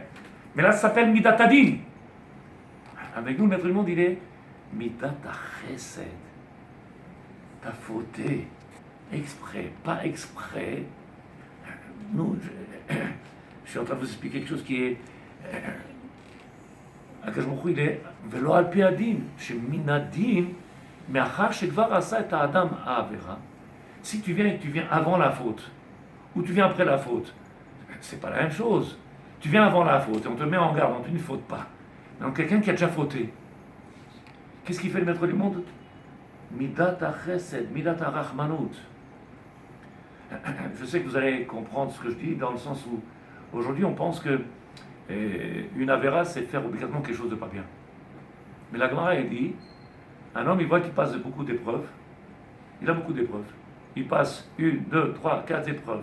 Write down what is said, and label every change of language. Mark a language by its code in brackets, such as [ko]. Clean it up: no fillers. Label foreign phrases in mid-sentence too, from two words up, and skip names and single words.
[fr] Mais là, ça s'appelle [he] מידת הדין. [fr] Avec nous, le maître du monde, il est [he] מידת חסד. [fr] T'as fauté, exprès, pas exprès. Nous, je suis en train de vous expliquer quelque chose qui est... [he] הקדוש ברוך הוא ולא על פי הדין, שמן הדין, מאחר שכבר עשה את האדם העבירה, [fr] si tu viens avant la faute, ou tu viens après la faute, c'est pas la même chose. Tu viens avant la faute et on te met en garde, tu ne fautes pas. Donc quelqu'un qui a déjà fauté, qu'est-ce qu'il fait le maître du monde? [he] מידת החסד, מידת הרחמנות. [fr] Je sais que vous allez comprendre ce que je dis dans le sens où aujourd'hui on pense que une avéra c'est faire obligatoirement quelque chose de pas bien. Mais la Gemara elle dit, un homme il voit qu'il passe de beaucoup d'épreuves, il a beaucoup d'épreuves. Il passe 1, 2, 3, 4 épreuves.